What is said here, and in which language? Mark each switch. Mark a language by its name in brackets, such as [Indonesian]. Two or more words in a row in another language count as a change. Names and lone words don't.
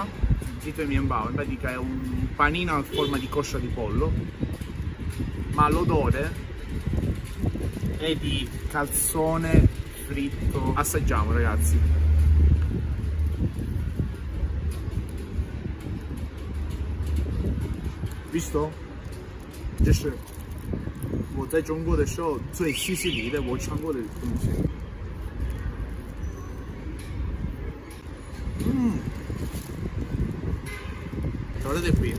[Italian] Zitui Mianbao, in pratica è un panino a forma di coscia di pollo, ma l'odore è di calzone fritto. Assaggiamo ragazzi. Visto? [Chinese] 这是我在中国的时候最西西里的我尝过的东西。Guardate